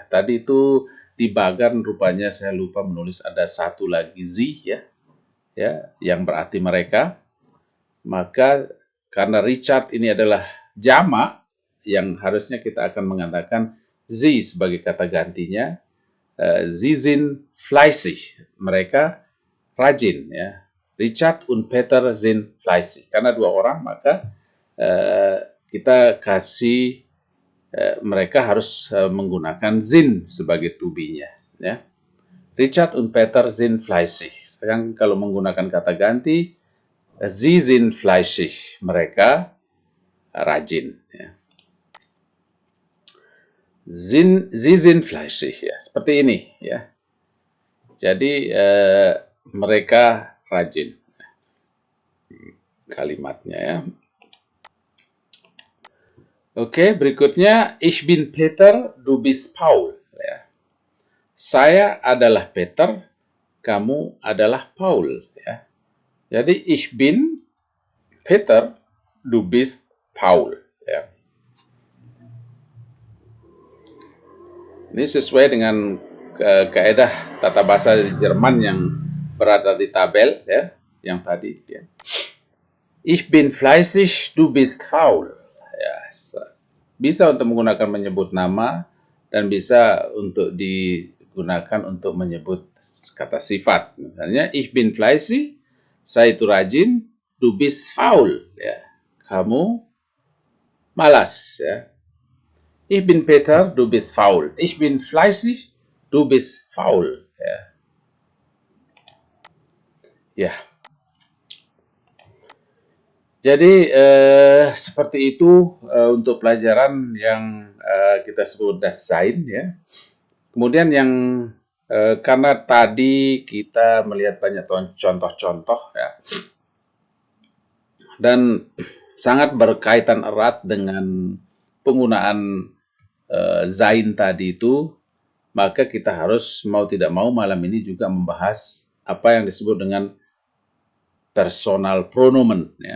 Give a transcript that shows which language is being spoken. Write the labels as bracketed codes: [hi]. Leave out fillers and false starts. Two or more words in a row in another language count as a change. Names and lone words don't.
[id] Tadi itu di bagan rupanya saya lupa menulis ada satu lagi sie, ya, yang berarti mereka. Maka karena Richard ini adalah jamak, yang harusnya kita akan mengatakan sie sebagai kata gantinya. [de] Sie sind fleißig, [id] mereka rajin, ya. [de] Richard und Peter sind fleißig. [id] Karena dua orang, maka kita kasih mereka harus menggunakan sind sebagai [en] to be- [id] nya, ya. [de] Richard und Peter sind fleißig. [id] Sekarang kalau menggunakan kata ganti, [de] sie sind fleißig, [id] mereka rajin, ya. [de] Sie sind fleißig, [id] ya, seperti ini, ya. Jadi mereka rajin kalimatnya, ya. Oke, berikutnya [de] ich bin Peter, du bist Paul, [id] ya. Saya adalah Peter, kamu adalah Paul, ya. [de] Jadi ich bin Peter, du bist Paul, [id] ya. Ini sesuai dengan kaidah tata bahasa Jerman yang berada di tabel, ya, yang tadi, ya. [de] Ich bin fleißig, du bist faul. [id] Ya, Bisa untuk menggunakan menyebut nama dan bisa untuk digunakan untuk menyebut kata sifat. Misalnya, [de] ich bin fleißig, [id] saya itu rajin, [de] du bist faul, [id] ya. Kamu malas, ya. [de] Ich bin Peter, du bist faul. Ich bin fleißig, du bist faul, [id] ya. Ya. Jadi seperti itu untuk pelajaran yang kita sebut [de] das Sein, [id] ya. Kemudian yang karena tadi kita melihat banyak contoh-contoh, ya, dan sangat berkaitan erat dengan penggunaan Zain tadi itu, maka kita harus mau tidak mau malam ini juga membahas apa yang disebut dengan [de] personal pronomen, [id] ya.